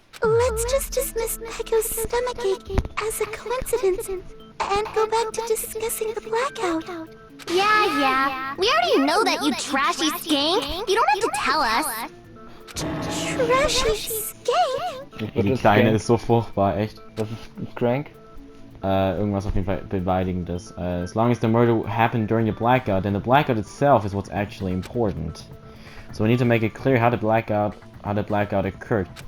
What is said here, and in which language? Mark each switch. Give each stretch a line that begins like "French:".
English: Let's just dismiss Pecco's stomachache as a coincidence and go back to discussing the blackout. Yeah. We already know that, you trashy skank. You don't have to tell us. Trashy skank?
German: Die Kleine ist so furchtbar, echt. Das ist Crank. Irgendwas auf jeden Fall Beleidigendes.
English: As long as the murder happened during the blackout, then the blackout itself is what's actually important. So we need to make it clear how the blackout occurred.